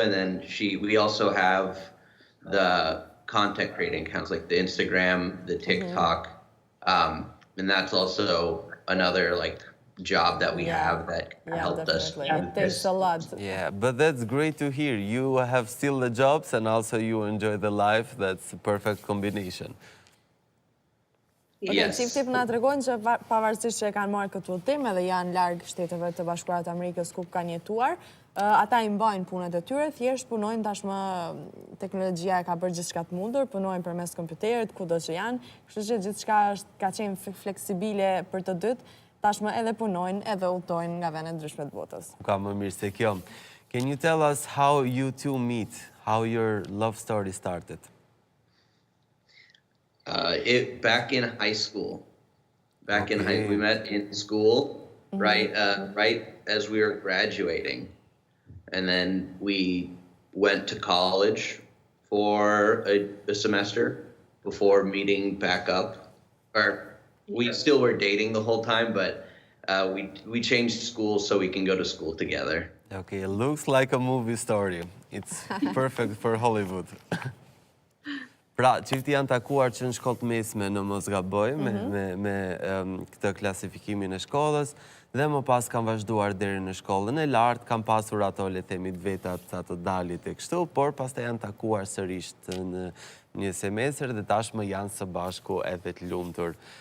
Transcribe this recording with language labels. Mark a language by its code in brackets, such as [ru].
[en] And then we also have the content creating accounts like the Instagram, the TikTok. And that's also another like job that we have that helped us. It takes a lot. Yeah, but that's great to hear. You have still the jobs and also you enjoy the life. That's a perfect combination. Yes. [sq] Qifti na tregojnë që pavarësisht që e kanë marrë këtë udhëtim edhe janë larg Shteteve të Bashkuara të Amerikës ku kanë jetuar, ata i mbajnë punët e tyre, thjesht punojnë tashmë, teknologjia e ka bërë gjithçka të mundur, punojnë përmes kompjuterit kudo që janë, kështu që gjithçka ka qenë fleksibile për të dytë. Tashmë edhe punojnë edhe udhtojnë nga vende ndryshme të botës. Ka më mirë se kjo. [en] Can you tell us how you two meet? How your love story started? Back in high school. We met in school, right as we were graduating. And then we went to college for a semester before meeting back up. We still were dating the whole time, but we changed schools so we can go to school together. Okay, it looks like a movie story. It's perfect for Hollywood. [sq] Pra, qifti janë takuar që në shkollë mesme në mos gaboj me këtë klasifikimin e shkollës dhe më pas kanë vazhduar deri në shkollën e lartë, kanë pasur ato le themi të vetat ato dalit e kështu, por pastaj janë takuar sërish në një semestër dhe tashmë janë së bashku edhe të lumtur.